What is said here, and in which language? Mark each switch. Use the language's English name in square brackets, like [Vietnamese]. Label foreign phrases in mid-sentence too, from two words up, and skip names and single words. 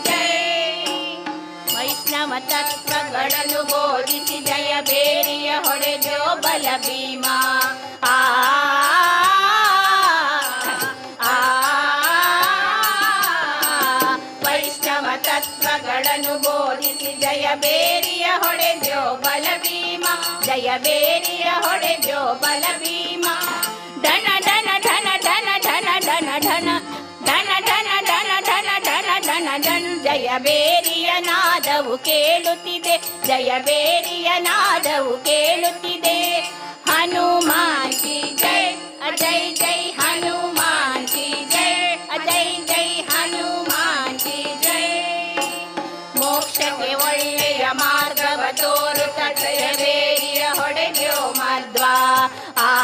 [Kannada] ವೈಷ್ಣವ ತತ್ವಗಳನ್ನು ಬೋಧಿಸಿ ಜಯ ಬೇರಿಯ ಹೊಡೆದೋ ಬಲ ಭೀಮ ಆ ವೈಷ್ಣವ ತತ್ವಗಳನ್ನು ಬೋಧಿಸಿ ಜಯ ಬೇರಿಯ ಹೊಡೆದೋ ಬಲ ಭೀಮ ಜಯ ಬೇರಿಯ ಹೊಡೆದೋ ಬಲ ಭೀಮ ಧನ ಧನ ಧನ ಧನ ಧನ ಧನ ಧನ ಧನ ಧನ ಧನ ಧನ ಧನ ಧನ ಧನ ಜಯ ಬೇರಿಯ ನಾದವು ಕೇಳುತ್ತಿದೆ ಜಯ ಬೇರಿಯ ನಾದವು ಕೇಳುತ್ತಿದೆ [Hindi] हनुमान की जय अजय जय हनुमान की जय अजय जय हनुमान की जय [Kannada] ಮೋಕ್ಷಕ್ಕೆ ಒಳ್ಳೆಯ ಮಾರ್ಗವ ತೋರುತ್ತ ಜಯ ಬೇರಿಯ ಹೊಡೆದೋ ಮಧ್ವ ಆ